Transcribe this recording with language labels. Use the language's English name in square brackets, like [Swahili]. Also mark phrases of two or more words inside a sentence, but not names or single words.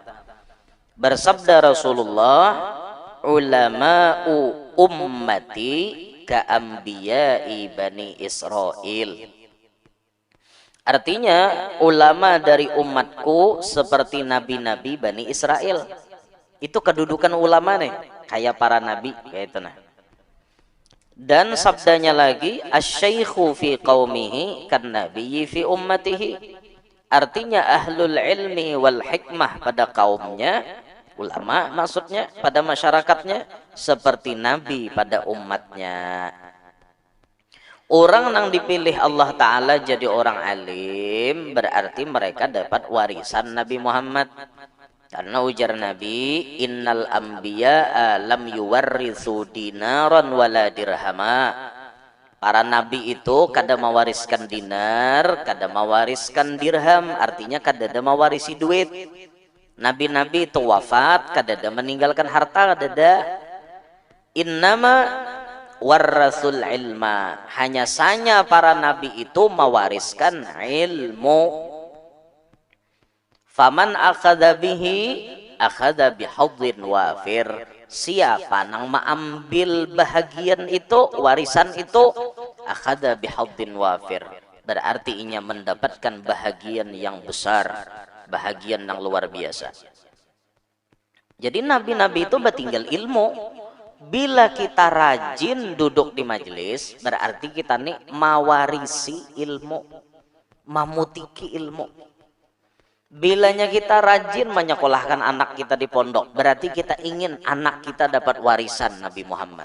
[Indonesian] Bersabda Rasulullah, [Arabic] ulama'u ummati ka'ambiya'i bani Israel. [Indonesian] Artinya ulama dari umatku seperti nabi-nabi Bani Israel. Itu kedudukan ulama nih, kayak para nabi kayak itu nah. Dan sabdanya lagi, [Arabic] asy-syaikhu fi qaumihi kan nabiyyi fi ummatihi. [Indonesian] Artinya [Arabic] ahlul ilmi wal hikmah [Indonesian] pada kaumnya, ulama maksudnya pada masyarakatnya seperti nabi pada umatnya. Orang yang dipilih Allah Ta'ala jadi orang alim berarti mereka dapat warisan Nabi Muhammad. Karena ujar Nabi, [Arabic] innal anbiya'a lam yuwarrithu dinaran wala dirhama. [Indonesian] Para nabi itu kada mewariskan dinar, kada mewariskan dirham, artinya kada ada mewarisi duit. Nabi-nabi itu wafat, kada ada meninggalkan harta, kada ada. [Arabic] Innama warrasul ilma, [Indonesian] hanya saja para nabi itu mewariskan ilmu. [Arabic] Faman akhadha bihi akhadha bihadzin wafir. [Indonesian] Siapa yang mengambil bahagian itu, warisan itu, [Arabic] akhadha bihadzin wafir, [Indonesian] berarti ia mendapatkan bahagian yang besar, bahagian yang luar biasa. Jadi nabi-nabi itu bertinggal ilmu. Bila kita rajin duduk di majelis, berarti kita nih mawarisi ilmu, mamutiki ilmu. Bilanya kita rajin menyekolahkan anak kita di pondok, berarti kita ingin anak kita dapat warisan Nabi Muhammad.